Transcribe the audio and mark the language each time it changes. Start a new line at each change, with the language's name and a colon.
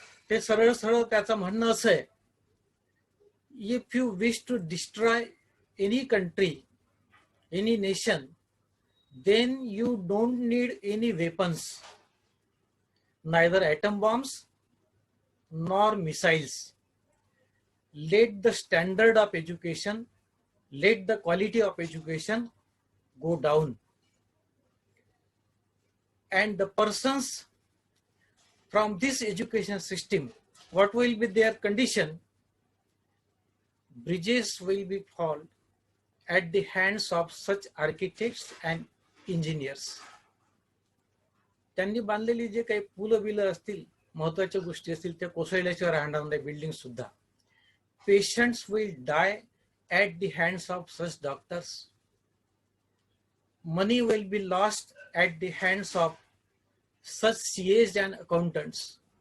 Marathi: ते सरळ सरळ त्याचं म्हणणं असं आहे,
English: If you wish to destroy any country, any nation, then you don't need any weapons, neither atom bombs nor missiles. Let the standard of education, let the quality of education go down, and the persons from this education system, what will be their condition? Bridges will be fall at the hands of such architects and engineers.
Marathi: त्यांनी बांधलेली जे काही पुलं बिलं असतील, महत्वाच्या गोष्टी असतील, त्या कोसळल्याशिवाय राहणार नाही. बिल्डिंग सुद्धा.
English: Patients will die at the hands of such doctors. Money will be lost at the hands of such CAs and accountants.